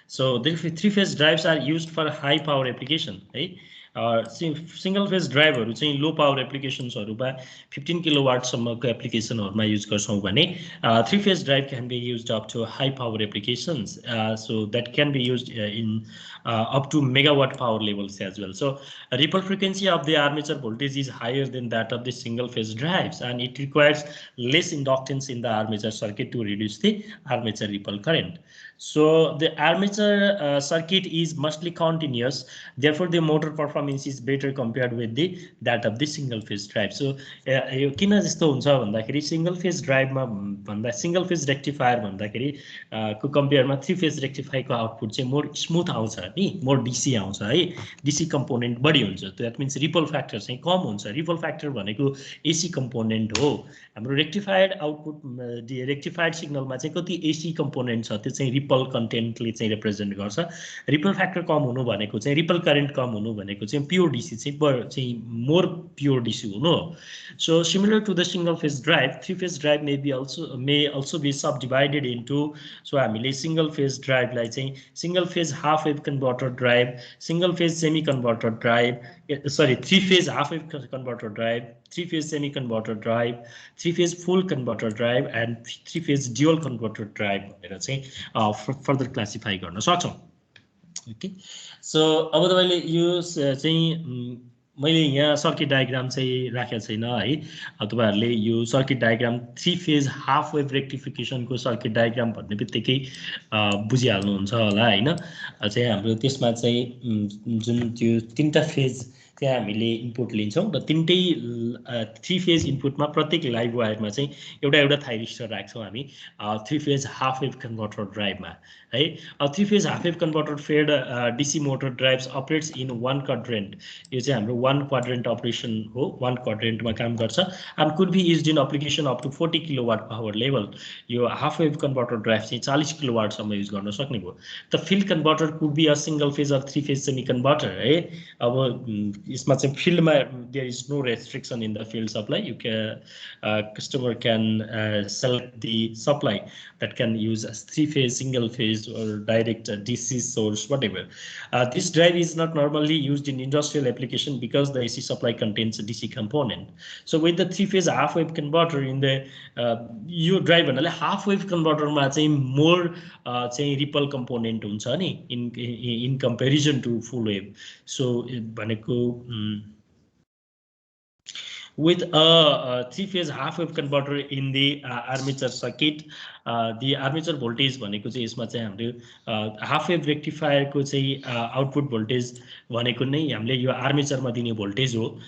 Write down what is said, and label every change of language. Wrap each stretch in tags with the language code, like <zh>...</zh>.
<en>So the three phase drives are used for high power application, है.</en> <ne>Single phase ड्राइभहरू चाहिँ low power एप्लिकेसन्सहरूमा 15 किलोवाटसम्मको एप्लिकेसनहरूमा use गर्छौँ भने</ne> <en>Three phase drive can be use up to high power applications, so that can be use in up to megawatt power levels as well. So ripple frequency of the armature voltage is higher than that of the single phase drives, and it requires less inductance in the armature circuit to reduce the armature ripple current. So the armature circuit is mostly continuous, therefore the motor performance is better compared with the that of the single phase drive.</en> <ne>So यो किन जस्तो हुन्छ भन्दाखेरि single phase ड्राइभमा भन्दा single phase rectifier भन्दाखेरि को कम्पेयरमा three phase रेक्टिफायरको output चाहिँ more smooth आउँछ नि, मोर डीसी आउँछ है, डीसी कम्पोनेन्ट बढी हुन्छ. द्याट मिन्स रिपल फ्याक्टर चाहिँ कम हुन्छ. रिपल फ्याक्टर भनेको एसी कम्पोनेन्ट हो. हाम्रो रेक्टिफाइड आउटपुट रेक्टिफाइड सिग्नलमा चाहिँ कति एसी कम्पोनेन्ट छ त्यो चाहिँ रिपल कन्टेन्टले चाहिँ रिप्रेजेन्ट गर्छ. रिपल फ्याक्टर कम हुनु भनेको चाहिँ रिपल करेन्ट कम हुनु भनेको चाहिँ प्योर डीसी चाहिँ मोर प्योर डीसी हुनु हो.</ne> <en>So similar to the single phase drive, three phase drive may also be subdivided into, so हामीले single phase drive लाई चाहिँ single phase half wave converter drive, single phase semi converter drive, sorry, three phase half wave converter drive, three phase semi converter drive, three phase full converter drive, and three phase dual converter drive भनेर चाहिँ further classify गर्न सक्छौँ.</en> <ne>Okay, so अब तपाईँले यो चाहिँ मैले यहाँ सर्किट डायग्राम चाहिँ राखेको छैन है. तपाईँहरूले यो circuit diagram three phase half wave रेक्टिफिकेसनको circuit diagram भन्ने बित्तिकै बुझिहाल्नुहुन्छ होला होइन. चाहिँ हाम्रो त्यसमा चाहिँ जुन त्यो तिनवटा फेज त्यहाँ हामीले इनपुट लिन्छौँ र तिनटै थ्री फेज इनपुटमा प्रत्येक लाइभ वायरमा चाहिँ एउटा एउटा थाइरिस्टर राख्छौँ हामी three phase half wave converter ड्राइभमा है.</ne> <en>Three phase half wave converter fed DC motor drives operates in one quadrant.</en> <ne>यो चाहिँ हाम्रो वान क्वाड्रेन्ट अपरेसन हो, वान क्वाड्रेन्टमा काम गर्छ.</ne> <en>And could be used in application up to 40 kilowatt power level.</en> <ne>यो half wave converter drive चाहिँ 40 किलोवाटसम्म use गर्न सक्ने भयो.</ne> <en>The field converter could be a single phase or three phase semi converter है.</en> <ne>अब यसमा चाहिँ फिल्डमा</ne> <en>There is no restriction in the field supply. You can customer can select the supply that can use as three phase, single phase, or direct DC source, whatever. This drive is not normally used in industrial application because the AC supply contains a DC component. So with the three phase half wave converter in the यो drive भन्नाले half wave converter मा चाहिँ more चाहिँ ripple component हुन्छ नि in comparison to full wave.</en> <ne>So भनेको</ne> <en>with a three-phase half-wave converter in the armature circuit, the armature voltage</en> <ne>भनेको चाहिँ यसमा चाहिँ हाम्रो हाफ-वेभ रेक्टिफायरको चाहिँ आउटपुट भोल्टेज भनेको नै हामीले यो आर्मेचरमा दिने भोल्टेज हो.</ne>